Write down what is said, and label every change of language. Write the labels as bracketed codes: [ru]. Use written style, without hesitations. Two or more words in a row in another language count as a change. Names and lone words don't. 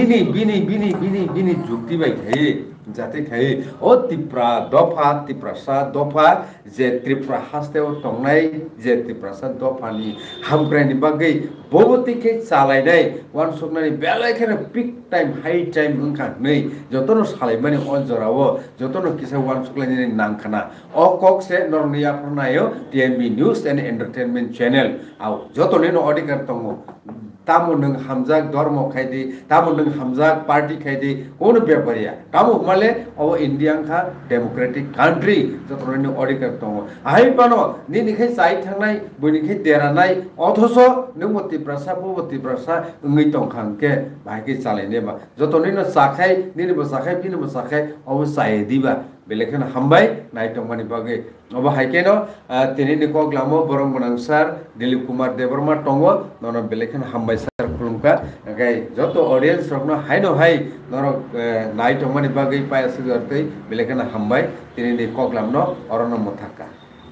[trp] बिनि जुक्ति बाय थायो जाते थायो ओ तिप्रा तिप्रासा दफा जे त्रिपुरा हास्तेव दंनाय जे त्रिपुरासा दफानि हामग्रानि बागै बबतिके चालायनाय वान सकनानि बेलायखेने [en] peak time high time [trp] ओंखा नै जतनो सालायमानि अनजराव जतनो किसा वान सकलायनि नांखाना अ ककसे नरनिया फरनायो टीएमबी न्यूज एंड एंटरटेनमेंट चैनल आव जतनो अधिकार दङ तामो नों हामजाक धर्म खायदि तामो नों हामजाक पार्टी खायदि कोनो बेपारिया तामो माले अब इंडिया का [en] democratic country [trp] जतनो अधिकार दङ आहाय बानो निनिखे साइ थांनाय बयनिखे देरानाय अथस नों मति प्रसा बति प्रसा ओंगै दंखांके बाहायके चालायनेबा जतनो साखाय निनिबो साखाय बिनिबो साखाय अब सायदिबा बेलेखन हामबाय नायटंमानि बागै अब हायकेनो तिनिनि कग्लामो बरं गोनांसार दिलीप कुमार देबरमा दङ नन बेलेखन हामबाय सार खुलुमका गाय जत ऑडियंस रखनो हायनो हाय नर नायटंमानि बागै पायासगरतै बेलेखन हामबाय तिनिनि कग्लामनो अरन मथाका